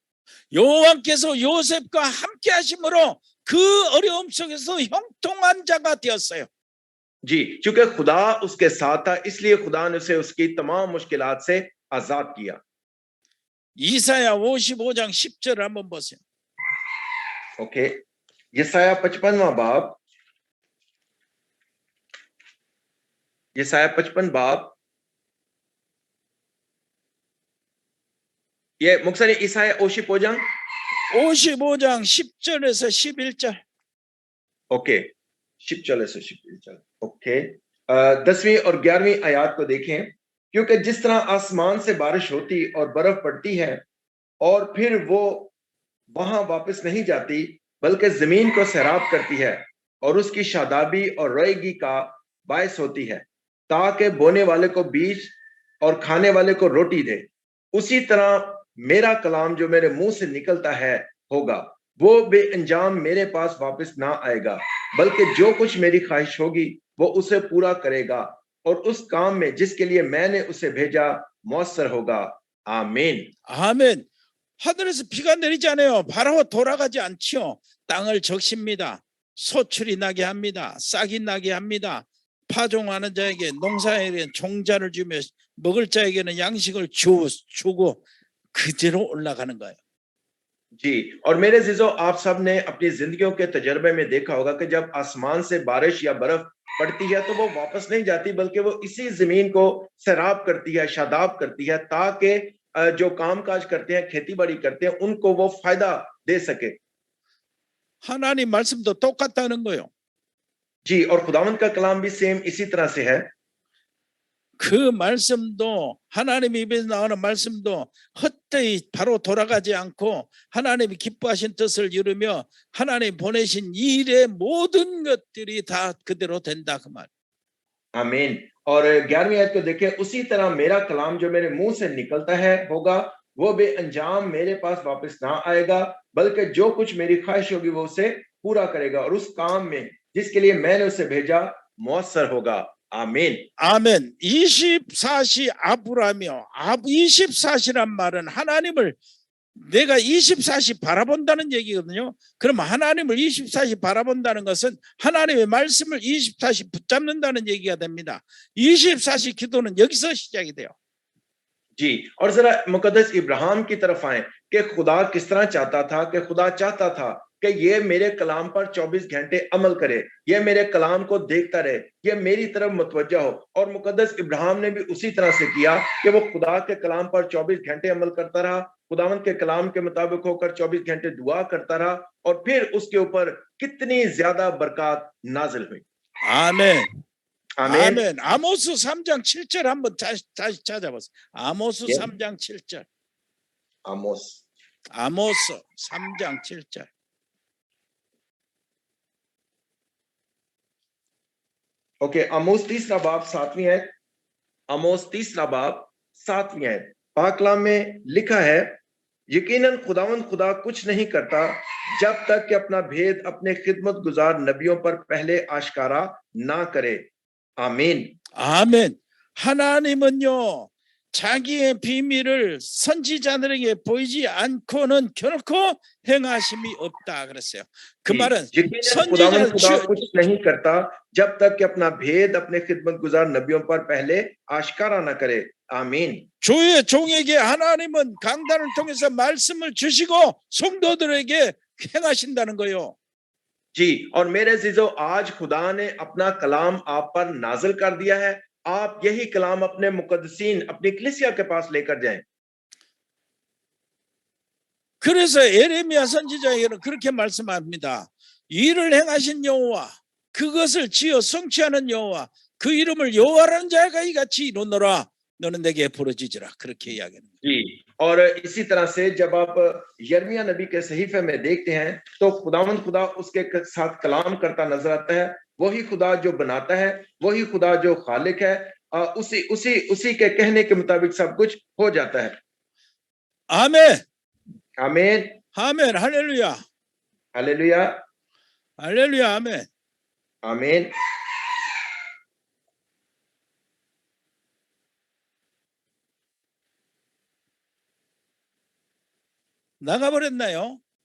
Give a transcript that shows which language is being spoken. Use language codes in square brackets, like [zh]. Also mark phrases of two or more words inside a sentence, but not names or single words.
[ko] 여호와께서 요셉과 함께 하심으로 그 어려움 속에서 형통한 자가 되었어요. [ur] جی، کیونکہ خدا اس کے ساتھ تھا، اس لیے خدا نے اسے اس کی تمام مشکلات سے آزاد کیا. [ko] 이사야 55장 10절 한번 보세요. [ur] اوکے، یسعیاہ 55واں باب یسعیاہ 55 باب [ko] 예, 목사님 이사야 55장 55장 10절에서 11절. [ur] اوکے 10 سے 11 اوکے 10ویں اور 11ویں آیت کو دیکھیں کیونکہ جس طرح آسمان سے بارش ہوتی اور برف پڑتی ہے اور پھر وہ وہاں واپس نہیں جاتی بلکہ زمین کو سیراب کرتی ہے اور اس کی شادابی اور روئیدگی کا باعث ہوتی ہے تاکہ بونے والے کو بیج اور کھانے والے کو روٹی دے اسی طرح میرا کلام جو میرے منہ سے نکلتا ہے ہوگا وہ بےانجام میرے پاس واپس نہ آئے گا بلکہ جو کچھ میری خواہش ہوگی وہ اسے پورا کرے گا اور اس کام میں جس کے لیے میں نے اسے بھیجا موثر ہوگا آمین [ko] 아멘. 하늘에서 비가 내리잖아요. 바로 돌아가지 않지요. 땅을 적십니다. 소출이 나게 합니다. 싹이 나게 합니다. 파종하는 자에게 농사에게 종자를 주며 먹을 자에게는 양식을 주고 그대로 올라가는 거예요. [ur] جی اور میرے عزیزو آپ سب نے اپنی زندگیوں کے تجربے میں دیکھا ہوگا کہ جب آسمان سے بارش یا برف پڑتی ہے تو وہ واپس نہیں جاتی بلکہ وہ اسی زمین کو سیراب کرتی ہے شاداب کرتی ہے تاکہ جو کام کاج کرتے ہیں کھیتی باڑی کرتے ہیں ان کو وہ فائدہ دے سکے [ko] 하나님 말씀도 똑같다는 거예요. [ur] جی اور خداوند کا کلام بھی سیم اسی طرح سے ہے [ko] 그 말씀도 하나님 입에서 나오는 말씀도 헛되이 바로 돌아가지 않고 하나님이 기뻐하신 뜻을 이루며 하나님 보내신 일의 모든 것들이 다 그대로 된다 그 말. [ur] آمین اور 11ویں آیت کو دیکھیں اسی طرح میرا کلام جو میرے منہ سے نکلتا ہے ہوگا وہ بےانجام میرے پاس واپس نہ آئے گا بلکہ جو کچھ میری خواہش ہوگی وہ اسے پورا کرے گا اور اس کام میں جس کے لیے میں نے اسے بھیجا موثر ہوگا آمین [ko] 아멘. 24시 아부라며 24시란 말은 하나님을 내가 24시 바라본다는 얘기거든요. 그럼 하나님을 24시 바라본다는 것은 하나님의 말씀을 24시 붙잡는다는 얘기가 됩니다. 24시 기도는 여기서 시작이 돼요. [ur] جی اور ذرا مقدس ابراہیم کی طرف آئے کہ خدا کس طرح چاہتا تھا کہ خدا چاہتا تھا کہ یہ میرے کلام پر 24 گھنٹے عمل کرے یہ میرے کلام کو دیکھتا رہے یہ میری طرف متوجہ ہو اور مقدس ابراہیم نے بھی اسی طرح سے کیا کہ وہ خدا کے کلام پر 24 گھنٹے عمل کرتا رہا خداوند کے کلام کے مطابق ہو کر 24 گھنٹے دعا کرتا رہا اور پھر اس کے اوپر کتنی زیادہ برکت نازل ہوئی [ko] 아멘. [ur] आमीन [ko] 아멘. 아모스 3장 7절 한번 다시 찾아보세요. 아모스 예. 3장 7절. [ur] आमोस [ko] 아모스 3장 7절. [ur] اوکے عاموس تیسرا باب 7ویں ہے عاموس تیسرا باب 7ویں ہے پاک کلام میں لکھا ہے یقیناً خداوند خدا کچھ نہیں کرتا جب تک کہ اپنا بھید اپنے خدمت گزار نبیوں پر پہلے آشکارا نہ کرے آمین [ko] 아멘. 하나님은요 자기의 비밀을 선지자들에게 보이지 않고는 결코 행하심이 없다 그랬어요. 그 말은 [ur] یقیناً خداوند خدا [ko] 선지자 [ur] کچھ نہیں کرتا جب تک کہ اپنا بھید اپنے خدمت گزار نبیوں پر پہلے آشکارا نہ کرے آمین [ko] 주의 종에게 하나님은 강단을 통해서 말씀을 주시고 성도들에게 행하신다는 거예요. [ur] جی اور میرے عزیزو آج خدا نے اپنا کلام آپ پر نازل کر دیا ہے آپ یہی کلام اپنے مقدسین اپنی کلیسیا کے پاس لے کر جائیں [ko] 그래서 에레미야 선지자에게는 그렇게 말씀합니다. 일을 행하신 여호와 그것을 지어 성취하는 여호와 그 이름을 여호와라는 자가 이같이 이루노라 너는 내게 부르짖으라 그렇게 이야기합니다. [ur] جی اور اسی طرح سے جب آپ یرمیاہ نبی کے صحیفے میں دیکھتے ہیں تو خداوند خدا اس کے ساتھ کلام کرتا نظر آتا ہے وہی خدا جو بناتا ہے وہی خدا جو خالق ہے اسی اسی اسی کے کہنے کے مطابق سب کچھ ہو جاتا ہے [ko] 아멘. [ur] आमीन [ko] 아멘. 할렐루야. [ur] हालेलुया [ko] 할렐루야. 아멘. [ur] आमीन [ko] 나가버렸나요?